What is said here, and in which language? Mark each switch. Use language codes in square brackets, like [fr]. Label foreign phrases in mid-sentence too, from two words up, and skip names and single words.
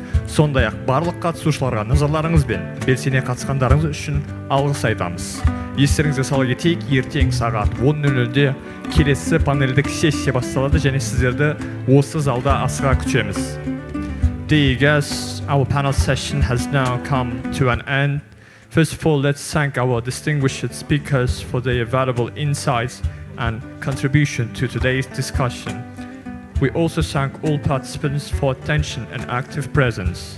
[kk] Сондай-ақ барлық қатысушыларға назарларыңыз бен белсене қатысқандарыңыз үшін алғыс айтамыз. Естеріңізге сала кетейік, ертең сағат 10:00-де келесі панельдік сессия басталады және сіздерді осы залда асыға күтеміз. [en] Dear guests, our panel session has now come to an end. First of all, let's thank our distinguished speakers for their valuable insights and contribution to today's discussion. We also thank all participants for attention and active presence.